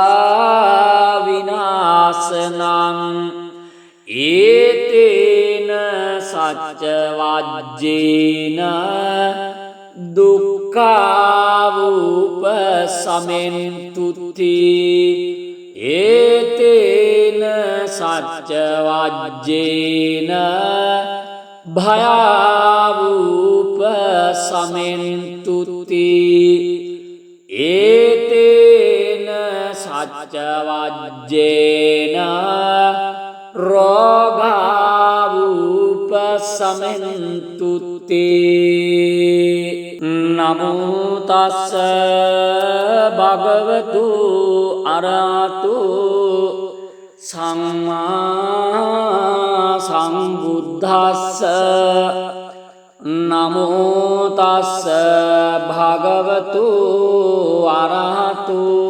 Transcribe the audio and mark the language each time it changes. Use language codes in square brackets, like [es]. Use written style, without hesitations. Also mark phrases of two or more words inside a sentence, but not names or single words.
[pi] විනාශනං ඒතේන සච්ච වජ්ජේන දුක්ඛාවූප සමෙන්තුති ඒතේන සච්ච වජ්ජේන භයාවූප සමෙන්තුති ඒතේන සච්ච වජ්ජේන රෝගාවූප සමෙන්තුති නමෝ තස්ස භගවතු අරහතු සම්මා සම්බුද්දස්ස නමෝ තස්ස භගවතු අරහතු